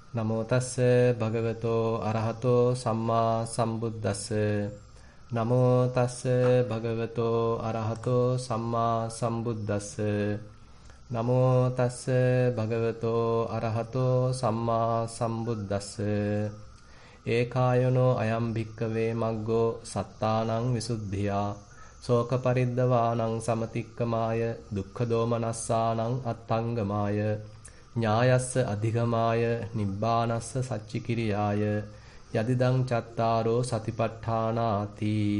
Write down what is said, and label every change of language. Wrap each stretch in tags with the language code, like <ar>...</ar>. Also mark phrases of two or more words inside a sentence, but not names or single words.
<pi>නමෝ තස්ස භගවතෝ අරහතෝ සම්මා සම්බුද්දස්ස නමෝ තස්ස භගවතෝ අරහතෝ සම්මා සම්බුද්දස්ස නමෝ තස්ස භගවතෝ අරහතෝ සම්මා සම්බුද්දස්ස ඒකායනෝ අයම් භික්කවේ මග්ගෝ සත්තානං විසුද්ධියා ශෝක පරිද්දවානං සමතික්කමාය දුක්ඛ දෝමනස්සානං අත්තංගමාය ඥායස්ස අධිගමාය නිබ්බානස්ස සච්චිකිරියාය යදිදං චත්තාරෝ සතිපට්ඨානාති.</pi>